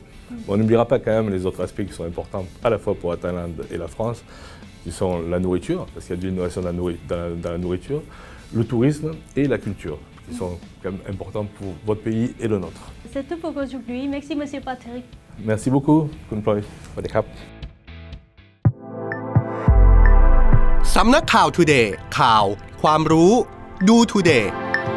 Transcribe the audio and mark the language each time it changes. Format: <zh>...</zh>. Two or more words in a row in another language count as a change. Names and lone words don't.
<fr>On n'oubliera pas quand même les autres aspects qui sont importants à la fois pour la Thaïlande et la France, qui sont la nourriture, parce qu'il y a de l'innovation dans la nourriture, le tourisme et la culture, qui sont quand même importants pour votre pays et le nôtre. C'est tout pour aujourd'hui. Merci, Monsieur Patrick. Merci beaucoup</fr> <th>คุณพลอยสวัสดีครับ สำนักข่าว Today ข่าว ความรู้ ดู Today</th>